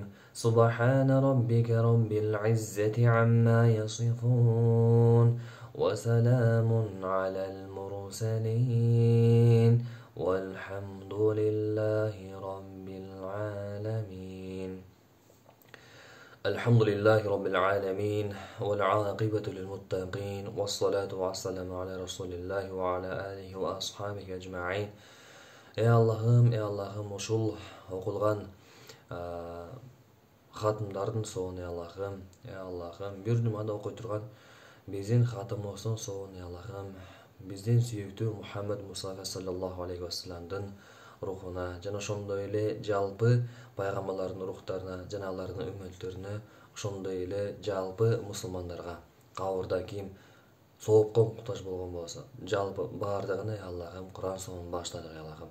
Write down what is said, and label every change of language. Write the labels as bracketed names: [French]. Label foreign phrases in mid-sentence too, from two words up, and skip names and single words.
[Arabic] سبحان ربك رب العزة عما يصفون وسلام على المرسلين والحمد لله رب العالمين. الحمد لله رب العالمين والعاقبة للمتقين والصلاة والسلام على رسول الله وعلى آله وأصحابه أجمعين. [Turkish] Ey Allah'ım [Kyrgyz] ошол окулган хатымдардын соон [Turkish] ey Allah'ım [Kyrgyz] бир жумада окуй турган биздин хатымыбыздын соон [Turkish] ey Allah'ım [Kyrgyz] биздин сүйүктүү Мухаммад Мустафа [Arabic] صلى الله عليه وسلم [Kyrgyz] рухуна жана ошондой эле жалпы пайгамбарлардын рухтарына жана алардын үммөттөрүнө, ошондой эле жалпы мусулмандарга, кабырда ким соопкон муктаж болгон болсо, жалпы баардыгына [Turkish] ey Allah'ım [Kyrgyz] Куран сонун баштадык [Turkish] ey Allah'ım.